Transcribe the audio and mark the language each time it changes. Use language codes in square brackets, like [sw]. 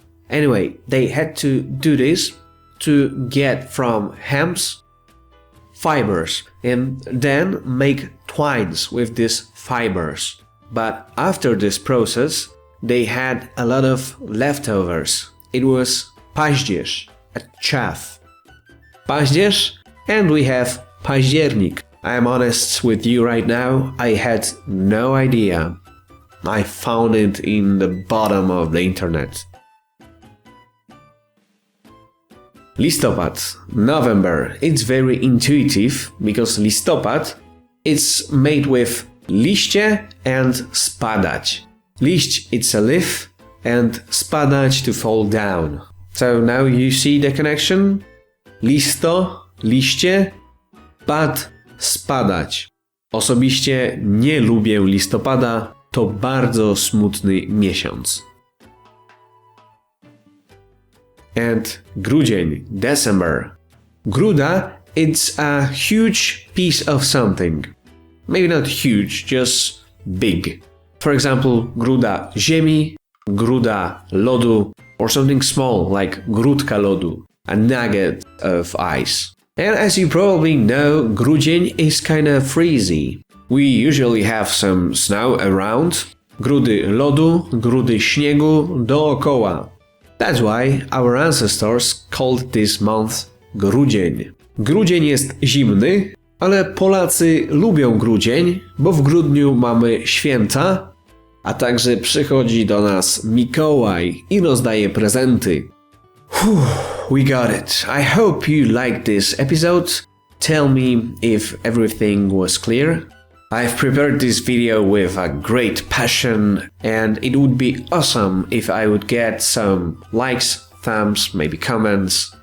[en] Anyway, they had to do this to get from hams fibers and then make twines with these fibers. But after this process, they had a lot of leftovers. It was paździerz, a chaff. Paździerz, and we have październik. I am honest with you right now, I had no idea. I found it in the bottom of the internet. Listopad, November. It's very intuitive because listopad it's made with liście and spadać. Liść it's a leaf and spadać to fall down. So now you see the connection? Listo, liście, pad, spadać. [pl] Osobiście nie lubię listopada, to bardzo smutny miesiąc. [en] And Grudzień, December. Gruda, it's a huge piece of something. Maybe not huge, just big. For example, [pl] gruda ziemi, gruda lodu, [en] or something small like [pl] grudka lodu, [en] a nugget of ice. And as you probably know, grudzień is kinda freezy. We usually have some snow around, [pl] grudy lodu, grudy śniegu dookoła. [en] That's why our ancestors called this month grudzień. [pl] Grudzień jest zimny, ale Polacy lubią grudzień, bo w grudniu mamy święta, a także przychodzi do nas Mikołaj i rozdaje prezenty. [en] We got it. I hope you liked this episode. Tell me if everything was clear. I've prepared this video with a great passion and it would be awesome if I would get some likes, thumbs, maybe comments.